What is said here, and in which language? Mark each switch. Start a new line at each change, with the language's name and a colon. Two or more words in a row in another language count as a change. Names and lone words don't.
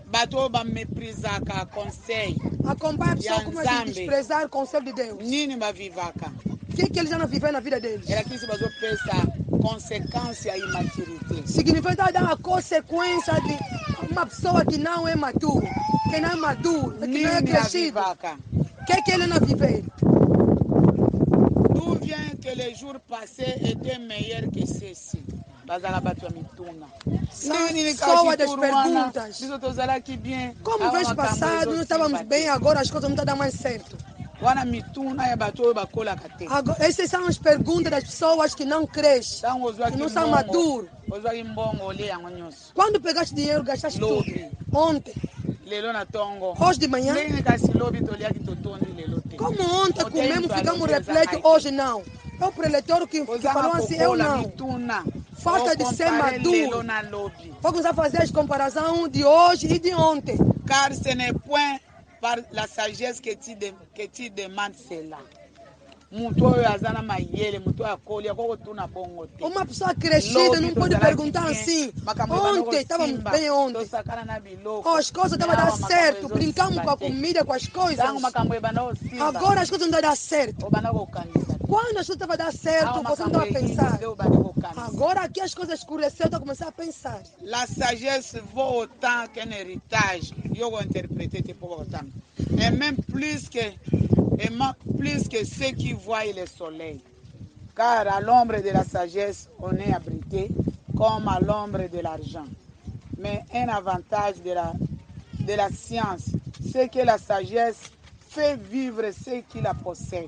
Portuguese: Acompanha a pessoa como é que desprezar o conselho de Deus. O que eles já não viveram na vida deles? Significa dar a consequência de uma pessoa que não é madura, que não é maduro, que não é crescido. O que ele não viveu?
French: D'où vient que les jours passés étaient meilleurs que ceux-ci?
Portuguese: Só das perguntas. Como o mês passado não estávamos bem, agora as coisas não estão dando mais certo. Agora, essas são as perguntas das pessoas que não crescem, que não são maduros. Quando pegaste dinheiro, gastaste tudo. Ontem. Hoje de manhã. Como ontem comemos, ficamos refletos, hoje não. É o preletor que falou assim, eu não. Falta de ser maduro. Vamos fazer as comparações de hoje e de ontem.
French: Car ce n'est point par la sagesse que tu demandes cela.
Portuguese: Uma pessoa crescida não pode perguntar assim. Ontem estávamos bem ontem. As coisas estavam a dar certo. Brincamos com a comida, com as coisas. Agora as coisas não estão a dar certo. Quando as coisas estavam a dar certo, você não estava a pensar. Agora aqui as coisas escureceram, eu começar a pensar.
French: La sagesse vaut autant qu'un héritage.
Portuguese: Eu vou interpreter
French: pour autant. Et même plus que ceux qui voient le soleil. Car à l'ombre de la sagesse, on est abrité comme à l'ombre de l'argent. Mais un avantage de la science, c'est que la sagesse fait vivre ceux qui la possèdent.